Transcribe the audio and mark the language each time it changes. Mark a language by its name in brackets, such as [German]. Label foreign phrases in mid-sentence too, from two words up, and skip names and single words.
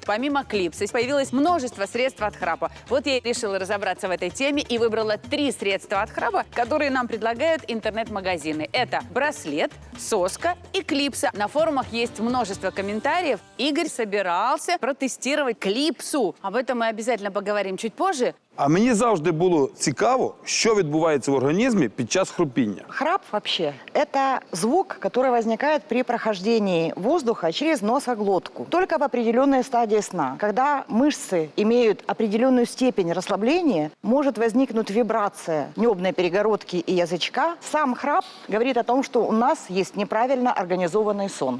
[Russian] Помимо клипсы появилось множество средств от храпа. Вот я и решила разобраться в этой теме и выбрала 3 средства от храпа, которые нам предлагают интернет-магазины. Это браслет, соска и клипса. На форумах есть множество комментариев. Игорь собирался протестировать клипсу. Об этом мы обязательно поговорим чуть позже. [Ukrainian] А мені завжди було цікаво, що відбувається в організмі під час хропіння. [Russian] Храп вообще – это звук, который возникает при прохождении воздуха через носоглотку. Только в определенной стадии сна. Когда мышцы имеют определенную степень расслабления, может возникнуть вибрация небной перегородки и язычка. Сам храп говорит о том, что у нас есть неправильно организованный сон.